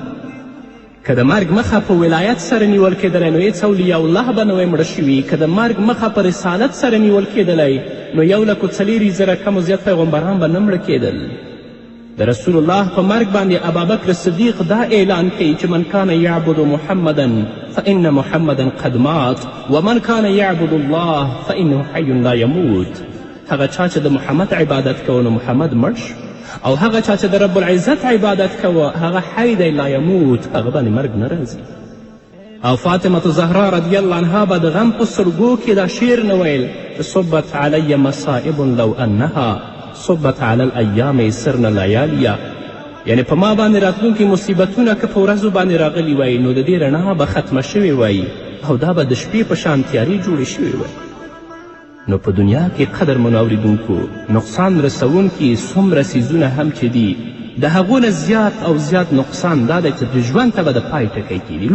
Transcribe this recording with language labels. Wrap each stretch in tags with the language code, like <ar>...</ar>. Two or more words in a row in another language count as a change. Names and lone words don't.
<ps>که د مرګ مخه په ولایت سره نیول کېدلی نو هېڅ</ps> <ar>اولیاء الله</ar> <ps>به نه وی مړه شوي. که د مرګ مخه په رسالت سره نیول کېدلی نو 1,40,000 کم و زیات پیغمبران به نه مړه کېدل. د رسول الله په مرګ باندې ابابکر صدیق دا اعلان کوي چې</ps> <ar>من کان یعبد محمدا فإن محمدا قد مات ومن کان یعبد الله فإنه حی لا یموت.</ar> <ps>هغه چا چې د محمد عبادت کوه نو محمد مړ شو، او هغه چا چې د رب العزت عبادت کوه هغه حی دی</ps> <ar>لا یموت،</ar> <ps>هغه باندې مرګ نه راځي. او فاطمة زهرا</ps> <ar>رضی الله عنها</ar> <ps>به د غم په سرګو کې دا شعر نه ویل چې</ps> <ar>صبت علی مصائب لو انها صبت علی الایام سرن لیالیا،</ar> <ps>یعنی په ما باندې راتلونکي مصیبتونه که په ورځو باندې راغلي وای نو د دې رڼا به ختمه شوې وای او دا به د شپې په شان تیارې جوړې شوې وای. نو په دنیا کې قدرمنو اورېدونکو نقصان رسونکي څومره څیزونه هم چې دي د هغو نه زیات او زیات نقصان دا دی چې د ژوند ته به د پای ټکی کېږي.</ps>